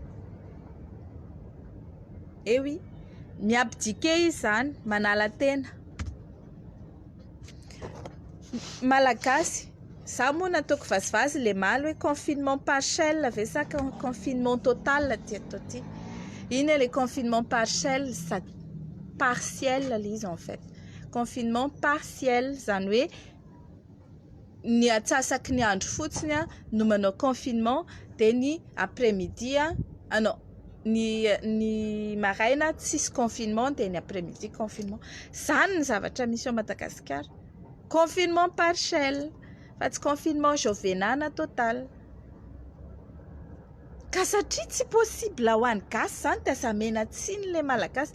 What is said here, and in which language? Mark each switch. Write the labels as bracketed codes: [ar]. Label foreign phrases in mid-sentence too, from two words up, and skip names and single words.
[mg] Oui, miabdike izy zany, manala tena. Malagasy, za moa nataoko vazivazy le maly hoe [fr] confinement partiel [mg] ve sa [fr] confinement total [mg] ty eto ty. Iny [fr] le confinement partiel [mg] sa partiel le izy [fr] en fait. Confinement partiel [mg] zany hoe ny atsasaky ny andro fotsiny a no manao confinement, dia ny après-midi a, non, ny maraina tsisy confinement dia ny [fr] après-midi confinement. [mg] Zany ny zavatra misy ao Madagasikara. [fr] Confinement partiel, [mg] fa tsy [fr] confinement jovenana total. [mg] Ka satria tsy possible ho an'ny gasy zany dia aza mena tsiny le malagasy.